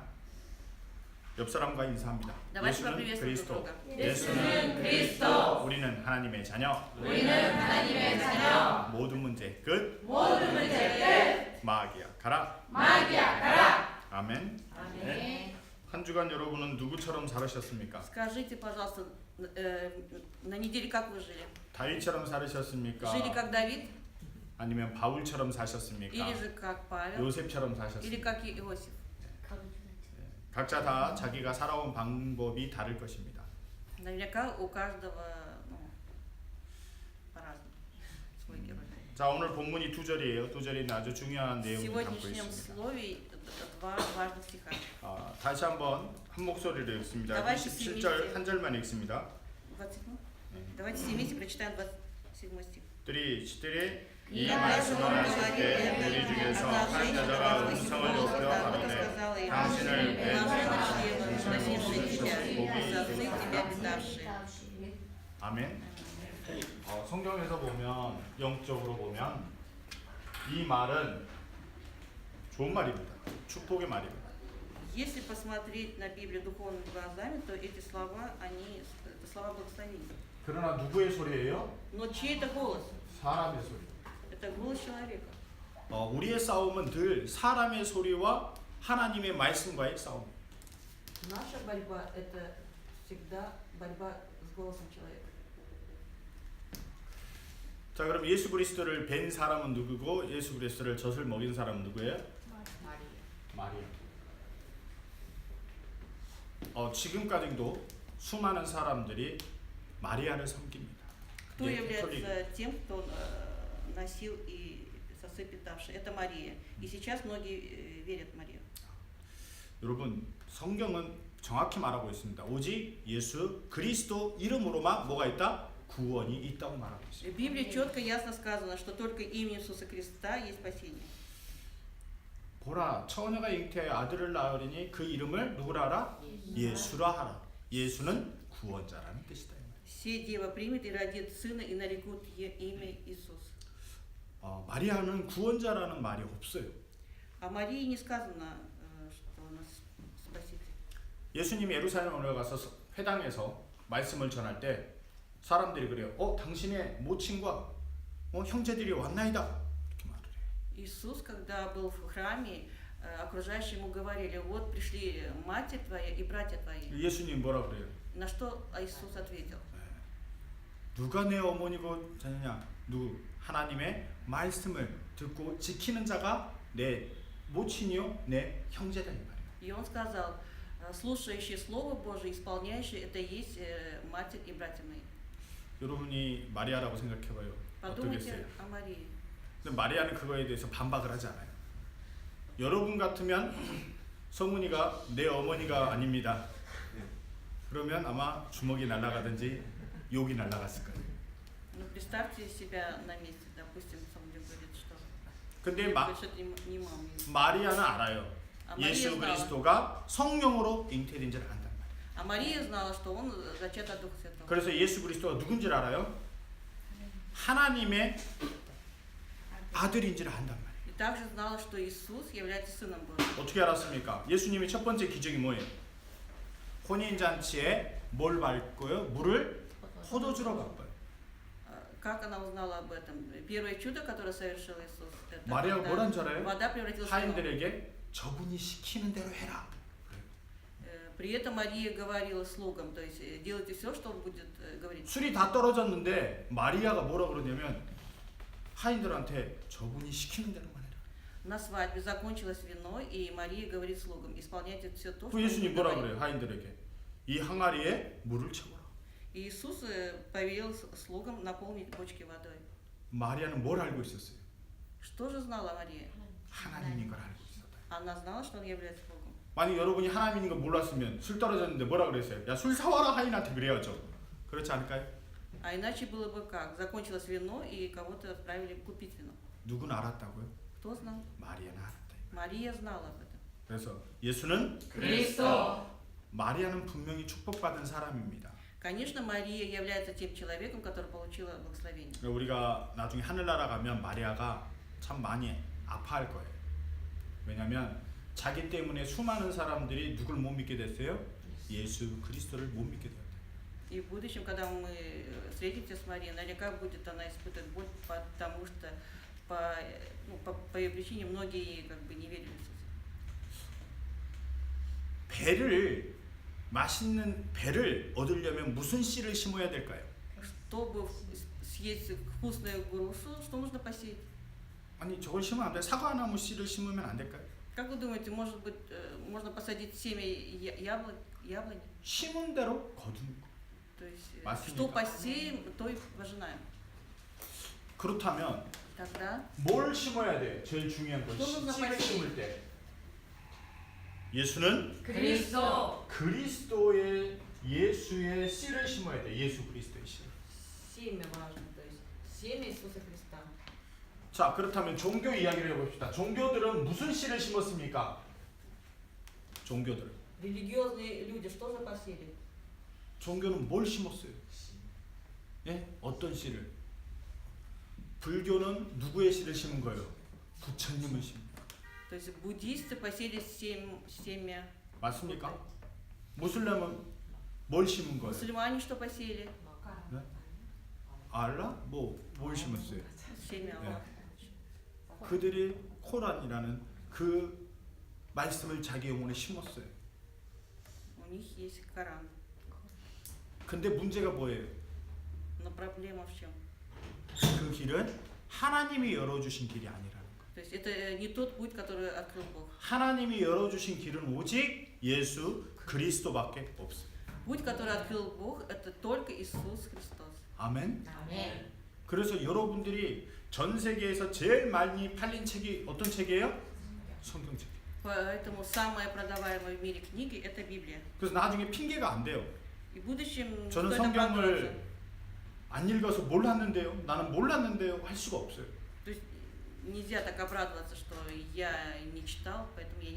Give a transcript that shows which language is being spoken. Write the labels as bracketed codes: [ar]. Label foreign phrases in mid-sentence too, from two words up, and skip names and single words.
[ko] 옆 사람과 인사합니다. 예수는 그리스도. 예수는 그리스도. 우리는 하나님의 자녀. 우리는 하나님의 자녀. 모든 문제 끝. 모든 문제 끝. 마귀야 가라. 마귀야 가라. 아멘. 아멘. 한 주간 여러분은 누구처럼 살으셨습니까? [ru] Скажите, пожалуйста, на неделе как вы жили? [ko] 다윗처럼 살으셨습니까? [ru] Жили как Давид? [ko] 아니면 바울처럼 사셨습니까? [ru] Или же как Павел? [ko] 요셉처럼 [ru] Или [ko] 사셨습니까? [ru] как Иосиф? [ko] 각자 다 자기가 살아온 방법이 다를 것입니다. [ru] Наверняка у каждого по-разному свой герой. [ko] 자, 오늘 본문이 두 절이에요. 두 절이 아주 중요한 [ru] В [ko] 내용을 담고 [ru] сегодняшнем [ko] 있습니다. [ru] слове два важных стиха. [ko] 다시 한번 한 목소리로 읽습니다. [ru] Давайте [ko] 27절 한 절만 읽습니다. 27? [ru] Давайте все вместе прочитаем 27 стих. [ko] 이 말씀을 하실 때 우리 중에서 한 여자가 음성을 높여 가로되 당신을 아멘. 성경에서 보면 영적으로 보면 이 말은 좋은 말입니다. 축복의 말입니다. [ru] Если посмотреть на Библию духовными глазами, то эти слова, они это слова благословения. [ko] 그러나 누구의 소리예요? [ru] Но чей это голос? [ko] 사람의 소리. [ru] Это голос человека. [ko] 우리의 싸움은 늘 사람의 소리와 하나님의 말씀과의 싸움. [ru] Наша борьба это всегда борьба с голосом человека. [ko] 자, 그럼 예수 그리스도를 뵌 사람은 누구고 예수 그리스도를 젖을 먹인 사람은 누구예요? 마리아. 지금까지도 수많은 사람들이 마리아를 섬깁니다. [ru] Кто является тем, кто носил и сосцы питавший? Это Мария. И сейчас многие верят в Марию. [ko] 여러분, 성경은 정확히 말하고 있습니다. 오직 예수 그리스도 이름으로만 뭐가 있다? 구원이 있다고 말하고 있습니다. [ru] В Библии четко ясно сказано, что только имя Иисуса Христа есть спасение. [ko] 보라, 처녀가 잉태하여 아들을 낳으리니 그 이름을 누구라 하라? 예수라 하라. 예수는 구원자라는 뜻이다. [ru] Все дева примет и родит сына и нарекут имя Иисус. [ko] 마리아는 구원자라는 말이 없어요. [ru] О Марии не сказано, что она спаситель. [ko] 예수님이 예루살렘에 올라가서 회당에서 말씀을 전할 때 사람들이 그래요. 당신의 모친과 형제들이 왔나이다. 이렇게 말을 해요. [ru] Иисус, когда был в храме, окружающие ему говорили: вот пришли мать твоя и братья твои. [ko] 예수님 뭐라 그래요? [ru] На что Иисус ответил? [ko] 누가 내 어머니고 자녀냐? 누구? 하나님의 말씀을 듣고 지키는 자가 내 모친이요, 내 형제다 이 말이에요. [ru] И он сказал: слушающий Слово Божие, исполняющий, это есть матерь и братья мои. [ko] 여러분이 마리아라고 생각해봐요. [ru] Подумайте [ko] 어떻겠어요? [ru] о Марии. [ko] 근데 마리아는 그거에 대해서 반박을 하지 않아요. 여러분 같으면 성문이가 내 어머니가 아닙니다. 그러면 아마 주먹이 날아가든지 욕이 날아갔을 거예요. [ru] Ну, представьте себя на месте, допустим, Самуил говорит, что [ko] 근데 [ru] не мама. [ko] 마리아는 알아요. [ru] Мария [ko] 예수 [ru] знала. [ko] 그리스도가 성령으로 잉태된 줄 안단 말이에요. [ru] А Мария знала, что он зачат от Духа Святого. [ko] 그래서 예수 그리스도가 누군지 알아요? 하나님의 아들인 줄 안단 말이에요. [ru] И также знала, что Иисус является Сыном Божьим. [ko] 어떻게 알았습니까? 예수님의 첫 번째 기적이 뭐예요? 혼인잔치에 뭘 밟고요? 물을 포도주로 바꿔요. [ru] Как она узнала об этом? Первое чудо, которое совершил Иисус, это [ko] 마리아가 뭐란 줄 알아요? [ru] вода превратилась в вино. [ko] 하인들에게 저분이 시키는 대로 해라. [ru] При этом Мария говорила слугам, то есть делайте все, что он будет говорить. [ko] 술이 다 떨어졌는데 마리아가 뭐라 그러냐면 하인들한테 저분이 시키는 대로만 해라. [ru] На свадьбе закончилось вино, и Мария говорит слугам: исполняйте все то, что [ko] 그 [ru] он [ko] 예수님 뭐라 [ru] говорит. [ko] 그래요? 하인들에게 이 항아리에 물을 채워라. [ru] Иисус повелел слугам наполнить бочки водой. [ko] 마리아는 뭘 알고 있었어요? [ru] Что же знала Мария? [ko] 하나님인 걸 알고 있었다. [ru] Она знала, что он является Богом. [ko] 만약 여러분이 하나님인 걸 몰랐으면 술 떨어졌는데 뭐라 그랬어요? 야, 술 사와라 하인한테 그래야죠. 그렇지 않을까요? [ru] А иначе было бы как? Закончилось вино, и кого-то отправили купить вино. [ko] 누군 알았다고요? [ru] Кто знал? [ko] 마리아는 알았다. [ru] Мария знала об этом. [ko] 그래서 예수는 그리스도 마리아는 분명히 축복받은 사람입니다. [ru] Конечно, Мария является тем человеком, который получила благословение. [ko] 우리가 나중에 하늘나라 가면 마리아가 참 많이 아파할 거예요. 왜냐하면 자기 때문에 수많은 사람들이 누굴 못 믿게 됐어요? 예수 그리스도를 못 믿게 됐어요. [ru] И в будущем, когда мы встретимся с Марией, наверняка будет она испытывать боль, потому что по ее причине многие как бы не верили в Иисуса. [ko] 배를 맛있는 배를 얻으려면 무슨 씨를 심어야 될까요? [ru] Чтобы съесть вкусную грушу, что нужно посеять? [ko] 아니 저걸 심으면 안 돼. 사과나무 씨를 심으면 안 될까요? [ru] Как вы думаете, может быть, можно посадить семя яблони? [ko] 심은 대로 거두는 거. [ru] То есть, [ko] 맞습니까? [ru] что посеем, то и пожинаем. [ko] 그렇다면 [ru] Тогда [ko] 뭘 심어야 돼? 제일 중요한 건 너무 씨를 나빠요. 심을 때. 예수는 그리스도 예수의 씨를 심어야 돼. 예수 그리스도의 씨. [ru] семя важно, то есть семя Иисуса Христа. [ko] 자, 그렇다면 종교 이야기를 해봅시다. 종교들은 무슨 씨를 심었습니까? 종교들. [ru] Религиозные люди что же посеяли? [ko] 종교는 뭘 심었어요? 예? 어떤 씨를? 불교는 누구의 씨를 심은 거예요? 부처님을 심은. [ru] То есть буддисты посеяли семя. [ko] 맞습니까? 무슬림은 뭘 심은 거예요? [ru] Мусульмане что посеяли? [ko] 알라? 뭘 심었어요? [ru] Семя Аллаха. [ko] 그들이 코란이라는 그 말씀을 자기 영혼에 심었어요. [ru] У них есть Коран. [ko] 근데 문제가 뭐예요? [ru] Но проблема в чем? [ko] 그 길은 하나님이 열어주신 길이 아니라는 거. [ru] То есть это не тот путь, который открыл Бог. [ko] 하나님이 열어주신 길은 오직 예수 그리스도밖에 없어요. [ru] Путь, который открыл Бог, это только Иисус Христос. [ko] 아멘. 아멘 그래서 여러분들이 전 세계에서 제일 많이 팔린 책이 어떤 책이에요? 성경책. [ru] Поэтому самая продаваемая в мире книги это Библия. [ko] 그래서 나중에 핑계가 안 돼요. [ru] И в будущем [ko] 저는 [ru] стоит оправдываться. [ko] 성경을 안 읽어서 몰랐는데요. 나는 몰랐는데요. 할 수가 없어요. [ru] То есть нельзя так оправдываться, что я не читал, поэтому я не